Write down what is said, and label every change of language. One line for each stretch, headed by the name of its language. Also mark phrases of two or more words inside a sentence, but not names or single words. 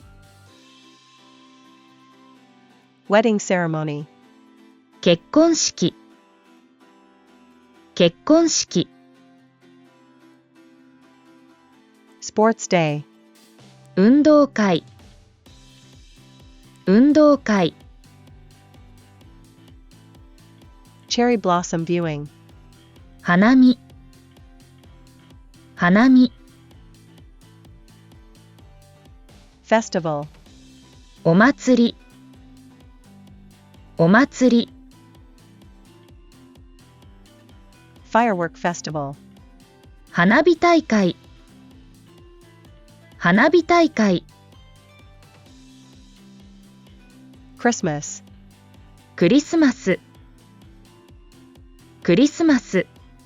English: Wedding ceremony.
Japanese: 結婚式、結婚式、
English: Sports day.
Japanese: 運動会、運動会、
English: Cherry blossom viewing.
Japanese: 花見、花見、
English: Festival.
Japanese: お祭り、お祭り、
English: Firework festival.
Japanese: 花火大会、花火大会、
English: Christmas.
Japanese: クリスマス、クリスマス、